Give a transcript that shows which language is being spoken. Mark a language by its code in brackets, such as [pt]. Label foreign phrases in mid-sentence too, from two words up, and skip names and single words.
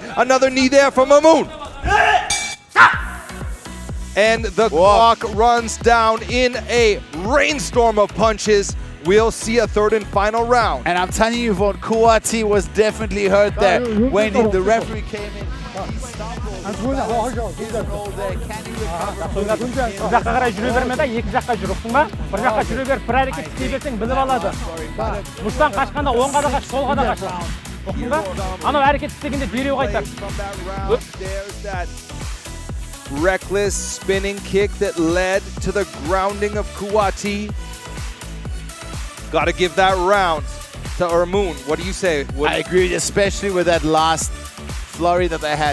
[en] Another knee there from Ermoun. And the clock runs down in a rainstorm of punches. We'll see a third and final round. And I'm telling you, Yvonne, Kouati was definitely hurt there when the referee came in. He stumbled. His roll there. Can he recover? [kk] Жаққа қарай жүре берме да, екі жаққа жүр, ұқтың ба? Бір жаққа жүре беріп, бір әрекет істей берсең біліп алады. Мұштан қашқанда оңға да қаш, солға да қаш. Ұқтың ба? Анау әрекет істегенде дереу қайтар. [en] There's that reckless spinning kick that led to the grounding of Kouati. Got to give that round to Ermoun. What do you say? I agree, especially with that last flurry that they had.